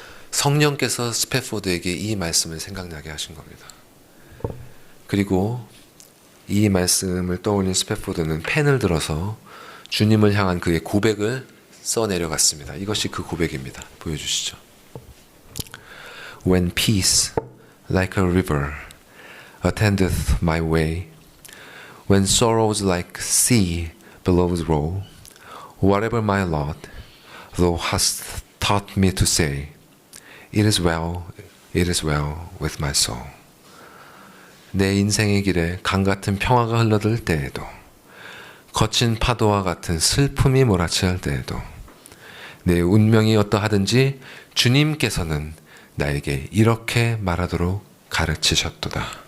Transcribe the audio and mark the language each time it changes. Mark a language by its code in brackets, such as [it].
[ko] 성령께서 스패포드에게 이 말씀을 생각나게 하신 겁니다. 그리고 이 말씀을 떠올린 스패포드는 펜을 들어서 주님을 향한 그의 고백을 써내려갔습니다. 이것이 그 고백입니다. 보여주시죠. [en] When peace, like a river, attendeth my way, when sorrows like sea billows roll, whatever my lot, thou hast taught me to say, it is well with my soul. [ko] 내 인생의 길에 강 같은 평화가 흘러들 때에도, 거친 파도와 같은 슬픔이 몰아칠 때에도, 내 운명이 어떠하든지 주님께서는 나에게 이렇게 말하도록 가르치셨도다.